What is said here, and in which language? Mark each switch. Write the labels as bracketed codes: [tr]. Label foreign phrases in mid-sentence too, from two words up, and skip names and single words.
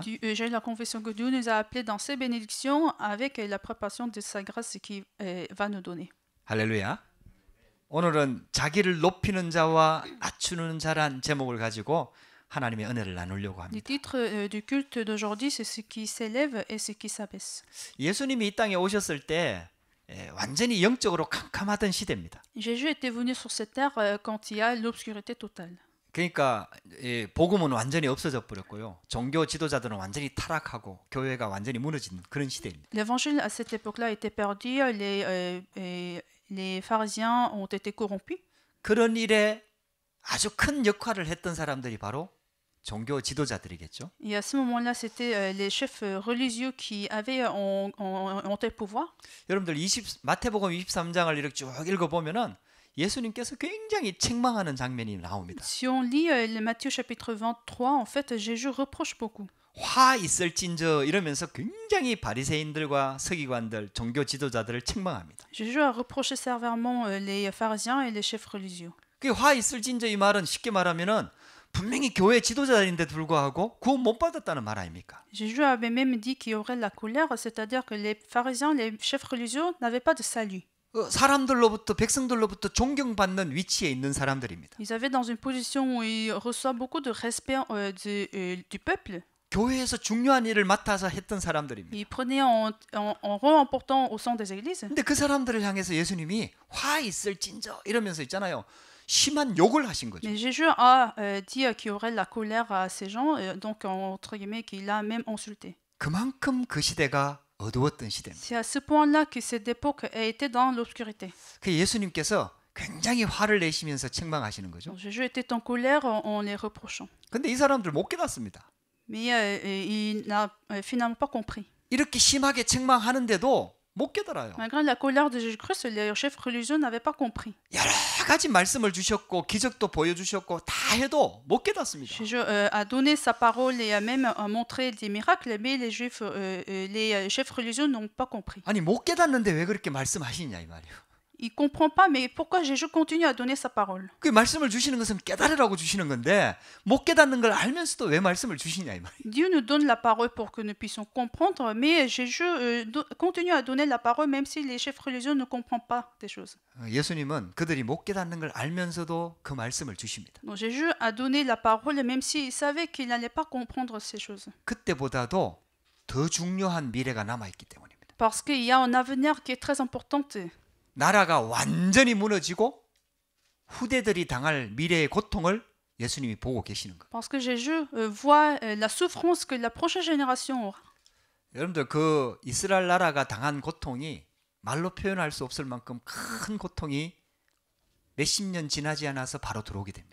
[fr] J'ai la confession que Dieu nous a appelés dans ses bénédictions avec la préparation de sa grâce qu'il va nous donner. [ko] 할렐루야. 오늘은 자기를 높이는 자와 낮추는 자란 제목을 가지고 하나님의 은혜를 나누려고 [fr] Le [ko] 합니다. [fr] titre du culte d'aujourd'hui, c'est ce qui s'élève et ce qui s'abaisse. [ko] 예수님이 이 땅에 오셨을 때 완전히 영적으로 캄캄하던 시대입니다. [fr] Jésus était venu sur cette terre quand il y a l'obscurité totale. [ko] 그러니까 복음은 완전히 없어져 버렸고요. 종교 지도자들은 완전히 타락하고 교회가 완전히 무너진 그런 시대입니다. [fr] L'évangile à cette époque-là était perdu, les pharisiens ont été corrompus. [ko] 그런 일에 아주 큰 역할을 했던 사람들이 바로 종교 지도자들이겠죠. [fr] Et à ce moment-là, c'était les chefs religieux qui avaient un tel pouvoir. [ko] 여러분들 마태복음 23장을 이렇게 쭉 읽어보면은 예수님께서 굉장히 책망하는 장면이 나옵니다. [fr] Si on lit le Matthieu chapitre 23, en fait, Jésus reproche beaucoup. [ko] 화 있을진저 이러면서 굉장히 바리새인들과 서기관들, 종교 지도자들을 책망합니다. [fr] Jésus a reproché sévèrement les pharisiens et les chefs religieux. [ko] 그 화 있을진저 이 말은 쉽게 말하면은 분명히 교회 지도자인데도 불구하고 구원 못 받았다는 말 아닙니까? [fr] Jésus avait même dit qu'il y aurait la colère, c'est-à-dire que les pharisiens, les chefs religieux n'avaient pas de salut. [ko] 사람들로부터 백성들로부터 존경받는 위치에 있는 사람들입니다. [fr] Ils avaient dans une position où ils reçoivent beaucoup de respect du peuple. [ko] 교회에서 중요한 일을 맡아서 했던 사람들입니다. [fr] Ils prenaient un rôle important au sein des églises. [ko] 근데 그 사람들을 향해서 예수님이 화 있을진저 이러면서 있잖아요. 심한 욕을 하신 거죠. [fr] Mais Jésus a dit qu'il y aurait la colère à ces gens, donc entre guillemets qu'il a même insulté. [ko] 그만큼 그 시대가 어두웠던 시대입니다. [fr] C'est à ce point-là que cette époque a été dans l'obscurité. [ko] 그 예수님께서 굉장히 화를 내시면서 책망하시는 거죠. [fr] Donc, Jésus était en colère en les reprochant. [ko] 근데 이 사람들 못 깨닫습니다. [fr] Mais il n'a finalement pas compris. [ko] 이렇게 심하게 책망하는데도 못 깨달아요. [fr] Malgré la colère de Jésus-Christ, les chefs religieux n'avaient pas compris. [ko] 여러 가지 말씀을 주셨고 기적도 보여주셨고 다 해도 못 깨닫습니다. [fr] Jésus a donné sa parole et a même montré des miracles, mais les chefs religieux n'ont pas compris. [ko] 아니 못 깨닫는데 왜 그렇게 말씀하시냐 이 말이에요. [fr] Il comprend pas, mais pourquoi Jésus continue à donner sa parole? [ko] 그 말씀을 주시는 것은 깨달으라고 주시는 건데 못 깨닫는 걸 알면서도 왜 말씀을 주시냐 이 말이에요. [fr] Dieu nous donne la parole pour que nous puissions comprendre, mais Jésus continue à donner la parole même si les chefs religieux ne comprennent pas des choses. [ko] 예수님은 그들이 못 깨닫는 걸 알면서도 그 말씀을 주십니다. [fr] Donc Jésus a donné la parole même s'il savait qu'il n'allait pas comprendre ces choses. [ko] 그때보다도 더 중요한 미래가 남아있기 때문입니다. [fr] Parce qu'il y a un avenir qui est très important. [ko] 나라가 완전히 무너지고 후대들이 당할 미래의 고통을 예수님이 보고 계시는 거예요. [fr] Parce que Jésus voit la souffrance que la prochaine génération aura. [ko] 여러분들 그 이스라엘 나라가 당한 고통이 말로 표현할 수 없을 만큼 큰 고통이 몇십 년 지나지 않아서 바로 들어오게 됩니다.